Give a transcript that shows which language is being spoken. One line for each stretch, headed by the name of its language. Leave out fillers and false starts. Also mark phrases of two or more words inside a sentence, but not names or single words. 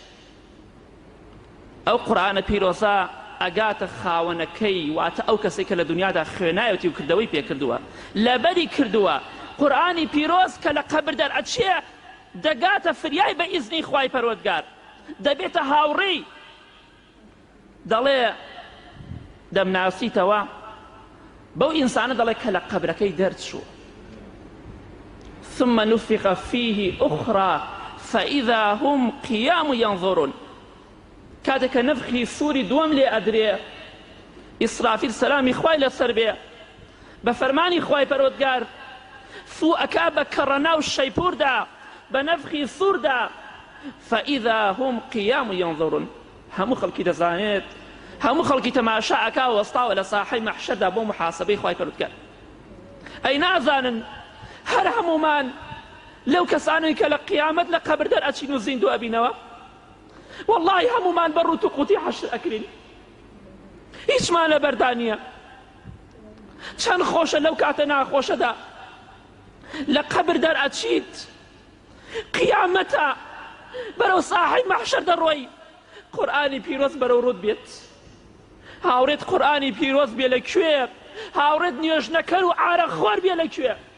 Central Kurdish: ئەو قورئانە پیرۆزە ئەگاتە خاوەنەکەی واتە ئەو کەسێک کە لە دنیادا خوێنایەتی و کردەوەی پێکردووە لەبەری کردووە قورئانی پیرۆز کە لە قەبر دەرئەچێ دەگاتە فریای بە ئیزنی خوای پەروەردگار دەبێتە هاوڕێی دەڵێ دەمناسیتەوە بەو ئینسانە دەڵێ کە لە قەبرەکەی دەرچووە
Arabic: ثم نفخ فيه أخرى فإذا هم قيام ينظرون
Central Kurdish: کاتێک کە نفخی سووری دووەم لێ ئەدرێ ئیسرافیل سەلامی خوای لەسەر بێ بە فەرمانی خوای پەروەردگار فوو ئەکا بە کەڕەناو شەیپوردا بە نەفخی سووردا
Arabic: فإذا هم قيام ينظرون
Central Kurdish: هەموو خەڵکی دەزانێت هەموو خەڵکی تەماشا ئەکا وەستاوە لە ساحەی مەحشەردا بۆ محاسەبەی خوای پەروەردگار ئەی نازانن هەر هەمومان لەو کەسانەی کە لە قیامەت لە قەبر دەرئەچین و زیندوو ئەبینەوە والله هەمومان بە ڕوت و قوتی حەشر ئەکرین هیچمان لەبەردا نییە چەند خۆشە لەو کاتە ناخۆشەدا لە قەبر دەرئەچیت قیامەتە بەرەو ساحەی مەحشەر دەڕۆی قورئانی پیرۆز بەرەو ڕوود بێت هاوڕێت قورئانی پیرۆز بێ لەکوێ هاوڕێت نوێژنەکەر و عارەخۆر بێ لەکوێ